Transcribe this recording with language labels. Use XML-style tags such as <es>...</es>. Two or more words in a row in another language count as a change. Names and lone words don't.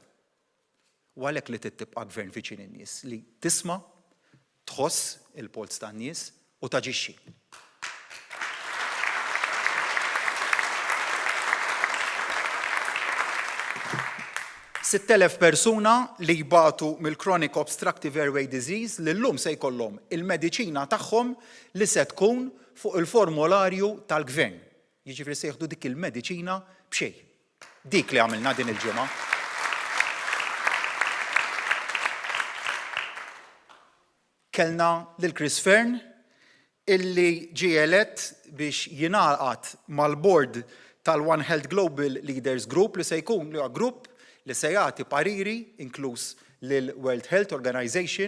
<mt>U għalhekk li tibqa' gvern viċin in-nies li tisma', tħoss il-polz tan-nies u taġixxi. 6,000 persuna li jbatu mill-</mt> <en>chronic obstructive airway disease</en> <mt>li llum se jkollhom il-mediċina tagħhom li se tkun fuq il-formularju tal-gvern. Jiġifieri se jieħdu dik il-mediċina b'xejn. Dik li għamilna din il-ġimgħa. Kellna lil Chris Fern illi ġie elett biex jingħaqad mal-board tal-One Health Global Leaders Group li se jkun li huwa grupp li se jagħti pariri inkluż lil World Health Organization.</mt>